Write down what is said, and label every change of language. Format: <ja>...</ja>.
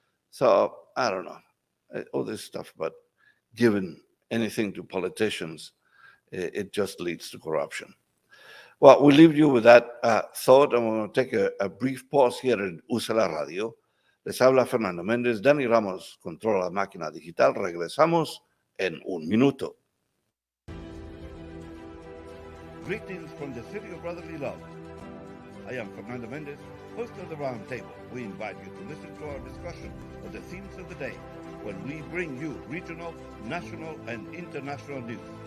<en>So I don't know, all this stuff, but giving anything to politicians, it just leads to corruption. Well, we leave you with that thought, and we're going to take a brief pause here en Usa la Radio.</en> <es>Les habla Fernando Mendez. Dani Ramos controla la máquina digital. Regresamos en un minuto.</es> <en>Greetings from the city of brotherly love. I am Fernando Mendez, host of the Roundtable. We invite you to listen to our discussion of the themes of the day when we bring you regional, national, and international news.</en>